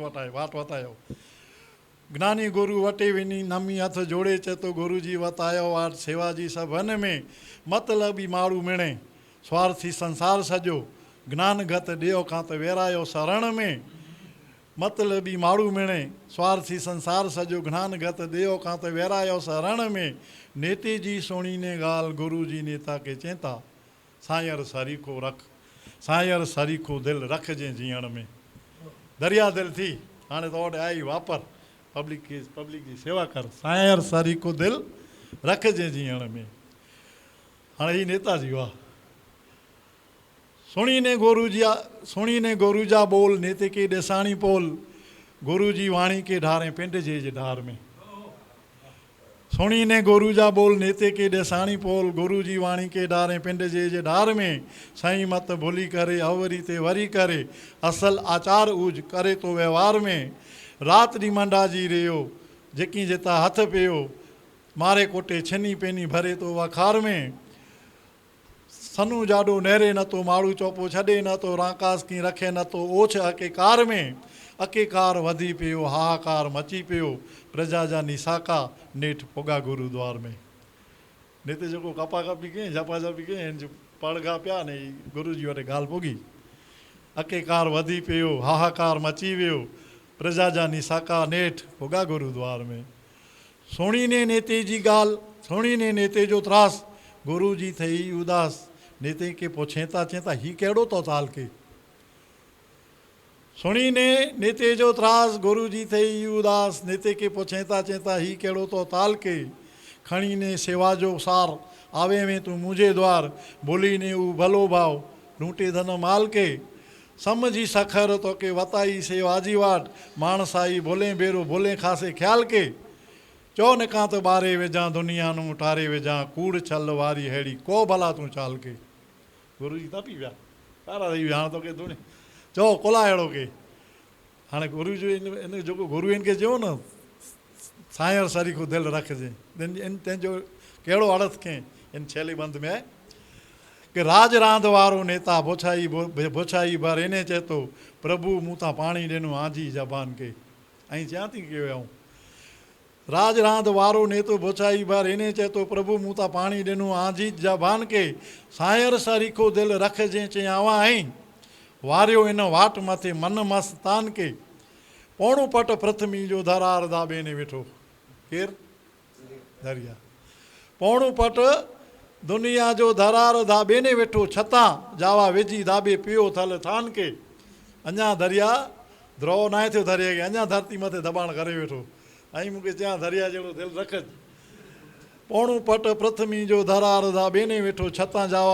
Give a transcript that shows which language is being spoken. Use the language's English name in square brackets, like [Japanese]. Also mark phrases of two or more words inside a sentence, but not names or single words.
[Sindhi] वतायो ज्ञानी गुरु वटे वञी नमी हथ जोड़े चए थो गुरु जी वतायो वाट सेवा जी सभन में मतलबी माण्हू मिणे स्वार्थी संसार सॼो ज्ञान घत ॾियो खां त वेरायो शरण में मतलबी माण्हू मिणे स्वार्थी संसार सॼो ज्ञान घत ॾियो खां त वेरायो शरण में नेते जी सुणी ने ॻाल्हि गुरु जी नेता खे चेता सायर सरीखो रख सायर सरीखो दिलि रखजे जीअण में दरिया दिलि थी हाणे त ओॾे आई वापर पब्लिक जी सेवा कर सायर सरीखो दिलि रखजे जीअण में हाणे ही नेताजी वाह सुणी ने गुरु जा बोल नेते के ॾेसाणी पोल गुरु जी वाणी के ढारे पिंड जे ढार में सोणी ने गुरु जा बोल नेते के ॾेसाणी पोल गुरु जी वाणी के डारे पिंड जे डार में साईं मत भुली करे अवरी ते वरी करे असल आचार ऊज करे तो व्यवहार में रात ॾींहुं मंडा जी रहियो जेकी जेता हथ पियो मारे कोटे छनी पेनी भरे तो वखार में सनू जाडो नहरे न तो माड़ू चौपो छॾे न तो राकास की रखे न तो ओछ अकेकार में अकेकार वधी पियो हाहाकार मची पियो प्रजा जा निसाका नेठ पोगा गुरुद्वार में नेते जेको कपा कपी कयईं झपा झपी कयईं पड़गा पिया ने गुरु जी वटि ॻाल्हि पुगी अकेकार वधी पियो हाहाकार मची वियो प्रजा जा निसाका नेठ पोगा गुरुद्वार में सोणी ने नेते जी ॻाल्हि सोणी ने नेते जो त्रास गुरु जी थई उदास नेते के पोछेता चेता ही कहिड़ो तो ताल के सोणी ने नेते जो त्रास गुरु जी थई उदास नेते के पोछेता चेता ही कहिड़ो तो ताल के खणी ने सेवा जो सार आवे में तू मुझे द्वार बोली ने ऊ भलो भाव लूटे धन माल के समझी सखर तो के वताई सेवाजी वाट मानसाई बोले बेरो बोले खासे ख्याल के चो निकां तो ॿारे वेझां दुनिया नूं टारे वेझां कूड़ छल वारी हेड़ी को भला तूं चाल के गुरु जी तपी विया तारा थी विया हाणे तोखे दुनिया चओ कोला अहिड़ो के हाणे गुरु जो इन जेको गुरु इनखे चयो न सायर सरीखो दिलि रखिजे तंहिंजो कहिड़ो अर्थ कयईं इन छेली बंद में आहे कि राज रांद वारो नेता बोछाई भर इने चए थो प्रभु मूं तां पाणी ॾिनो आजी ज़बान के ऐं चयां थी की वियूं राज रांद वारो नेतो बोछाई भर इने चए थो प्रभु मूं तां पाणी ॾिनो आजी ज़बान के सायर सरीखो दिलि रखिजे चयावा आहीं वारियो इन वाट मथे मन मस्तान के पौणो पट प्रथमी जो दरार दाबे ने वेठो केर दरिया पौणो पट दुनिया जो दरार दाबे ने वेठो छतां जावा विझी दाबे पियो थल थान के अञा दरिया द्रोह नाहे थियो दरिया खे अञा धरती मथे दॿाइण करे वेठो ऐं मूंखे चयां दरिया जहिड़ो दिलि रखज पौणो पट प्रथमी जो दरार दाबे ने वेठो छतां